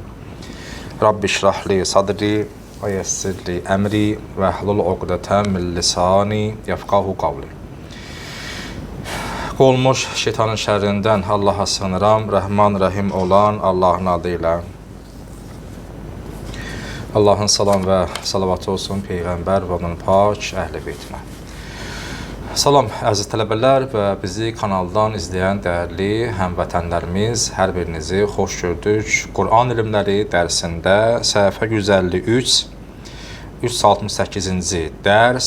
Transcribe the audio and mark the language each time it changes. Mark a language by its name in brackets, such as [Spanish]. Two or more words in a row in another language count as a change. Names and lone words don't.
[Arabic] رب اشرح لي صدري ويسر لي أمري واحلل عقدة من لساني يفقهوا قولي. [Turkish] Olmuş şeytanın şerrinden Allah'a sığınıram. Rahman Rahim olan Allah'ın adıyla. Allah'ın salam ve salavatı olsun Peygamber ve onun pak əhl-i beytinə. [Azerbaijani] Salam əziz tələbələr və bizi kanaldan izləyən dəyərli həmvətənlərimiz, hər birinizi xoş gördük. Quran ilimləri dərsində səhifə 153 368-ci dərs.